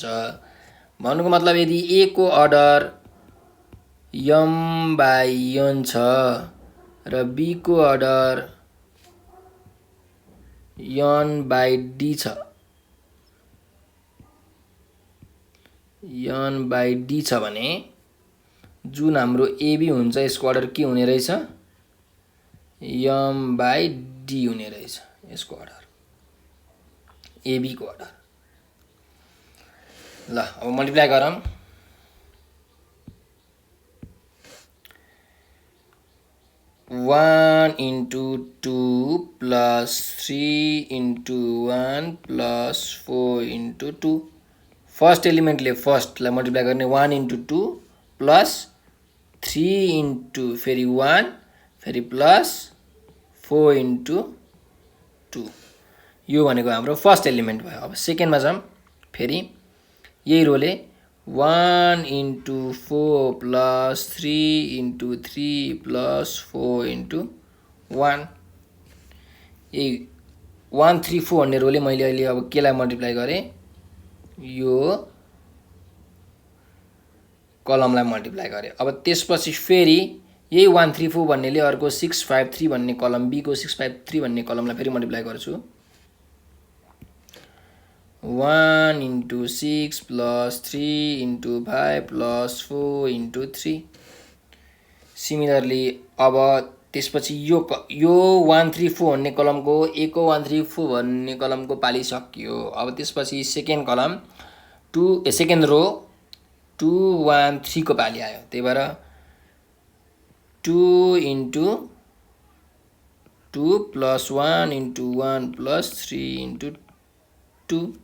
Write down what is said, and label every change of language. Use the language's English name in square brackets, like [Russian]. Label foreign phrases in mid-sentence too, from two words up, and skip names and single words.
[Nepali] भन्नुको मतलब यदि ए को अर्डर m/n छ र बी को अर्डर n/d छ, n/d छ भने जुन हाम्रो एबी हुन्छ यसको अर्डर के हुने रहेछ, m/d हुने रहेछ यसको अर्डर, एबी को अर्डर। ल अब मल्टिप्लाई गरौँ। [English] one into 2 plus 3 into 1 plus 4 into 2. [Nepali] फर्स्ट एलिमेंटले फर्स्टलाई मल्टिप्लाई गर्ने, [English] 1 into 2 plus 3 into [Nepali] फेरि 1 फेरि [English] plus 4 into 2. [Nepali] यो भनेको हाम्रो [English] first element [Nepali] भयो। अब सेकेन्डमा जाऊँ, फेरि यही रोले [English] 1 into 4 plus 3 into 3 plus 4 into 1. [Nepali] यही 1 3 4 भन्ने रोले मैले अहिले अब केलाई मल्टिप्लाई गरेँ, यो कलमलाई मल्टिप्लाई गरेँ। अब त्यसपछि फेरि यही 1 3 4 भन्नेले अर्को 6 5 3 भन्ने कलम, बी को 6 5 3 भन्ने कलमलाई फेरि मल्टिप्लाई गर्छु। [English] 1 into 6 plus 3 into 5 plus 4 into 3. [Nepali] सिमिलरली अब त्यसपछि यो 1 3 4 भन्ने कलमको ए को 1 3 4 भन्ने कलमको पाली सकियो। अब त्यसपछि [English] second column second row [Nepali] 2 1 3 को पाली आयो। त्यही भएर [English] 2 into 2 plus 1 into 1 plus 3 into 2.